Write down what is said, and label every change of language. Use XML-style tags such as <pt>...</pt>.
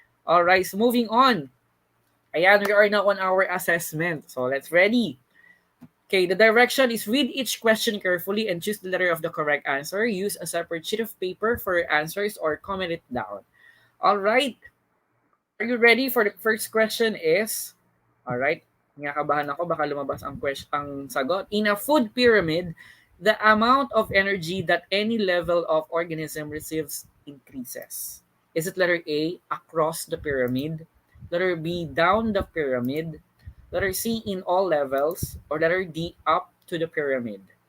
<en>All right, so moving on. Ayan, we are now on our assessment. So let's ready. Okay, the direction is read each question carefully and choose the letter of the correct answer. Use a separate sheet of paper for your answers or comment it down. All right. Are you ready for the first question is? All right.</en> <tl>Kinakabahan ako, baka lumabas ang sagot.</tl> <en>In a food pyramid, the amount of energy that any level of organism receives increases. Is it letter A, across the pyramid? Letter B, down the pyramid? Letter C, in all levels? Or letter D, up to the pyramid?</en>